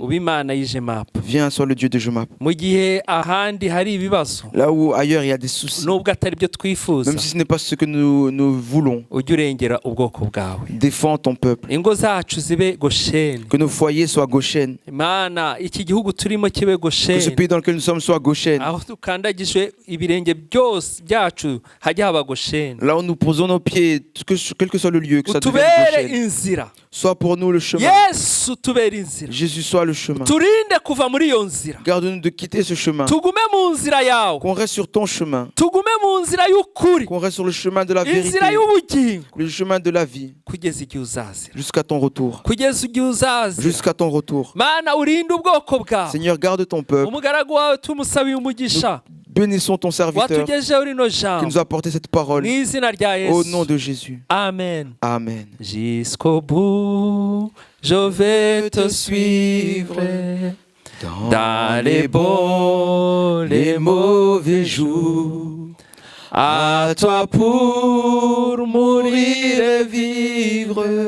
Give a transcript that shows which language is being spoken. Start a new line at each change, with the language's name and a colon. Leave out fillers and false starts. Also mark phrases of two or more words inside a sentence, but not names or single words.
French: Viens, sois le Dieu de Jemap. Là où ailleurs il y a des soucis. Même si ce n'est pas ce que nous voulons. Défends ton peuple. Que nos foyers soient Goshen. Que ce pays dans lequel nous sommes soit Goshen.
Kinyarwanda: byacu hajye haba Gosheni.
French: Là où nous posons nos pieds, quel que soit le lieu, que ça devienne
Kinyarwanda: Utubere Goshen. inzira.
French: Soit pour nous le chemin.
Kinyarwanda: Yesu tubere inzira.
French: Jésus soit le chemin.
Kinyarwanda: Turinde kuva muri iyo nzira.
French: Garde-nous de quitter ce chemin.
Kinyarwanda: Tugume mu nzira yawe.
French: Qu'on reste sur ton chemin.
Kinyarwanda: Tugume mu nzira y'ukuri.
French: Qu'on reste sur le chemin de la vérité.
Kinyarwanda: Inzira y'ubugingo.
French: Le chemin de la vie.
Kinyarwanda: Kugeza igihe uzazira.
French: Jusqu'à ton retour.
Kinyarwanda: Kugeza igihe uzazira.
French: Jusqu'à ton retour.
Kinyarwanda: Mana urinde ubwoko bwawe.
French: Seigneur, garde ton peuple.
Kinyarwanda: Umugaragu wawe tumusabiye umugisha.
French: Bénissons ton serviteur
Kinyarwanda: Watugejeho rino
French: qui
Kinyarwanda: jambo.
French: nous a apporté cette parole.
Kinyarwanda: Mu izina rya
French: Au
Kinyarwanda: Yesu.
French: nom de Jésus.
Kinyarwanda: Amen.
French: Amen. Jusqu'au bout, je vais te suivre. Dans les bons, les mauvais jours. À toi pour mourir et vivre.